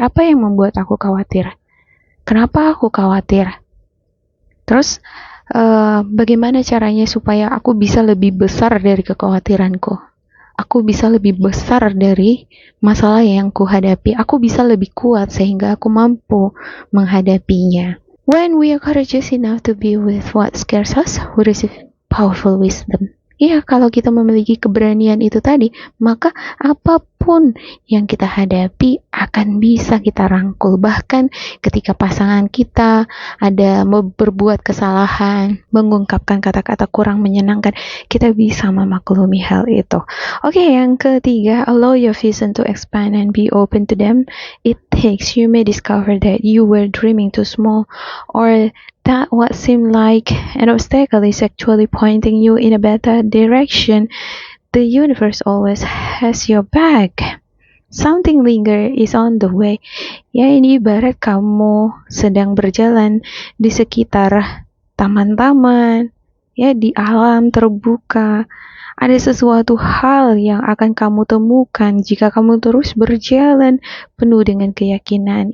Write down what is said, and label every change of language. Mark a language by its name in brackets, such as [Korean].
[Indonesian] Apa yang membuat aku khawatir? Kenapa aku khawatir? Terus bagaimana caranya supaya aku bisa lebih besar dari kekhawatiranku? Aku bisa lebih besar dari masalah yang kuhadapi. Aku bisa lebih kuat sehingga aku mampu menghadapinya. [English] When we are courageous enough to be with what scares us, we receive powerful wisdom. [Indonesian] Ya, kalau kita memiliki keberanian itu tadi, maka apapun yang kita hadapi akan bisa kita rangkul. Bahkan ketika pasangan kita ada berbuat kesalahan, mengungkapkan kata-kata kurang menyenangkan, kita bisa memaklumi hal itu. Oke, yang ketiga, [English] allow your vision to expand and be open to them. It takes, you may discover that you were dreaming too small, or that what seemed like an obstacle is actually pointing you in a better direction. The universe always has your back. Something bigger is on the way. [Indonesian] Ya, ini ibarat kamu sedang berjalan di sekitar taman-taman, ya, di alam terbuka. Ada sesuatu hal yang akan kamu temukan jika kamu terus berjalan penuh dengan keyakinan.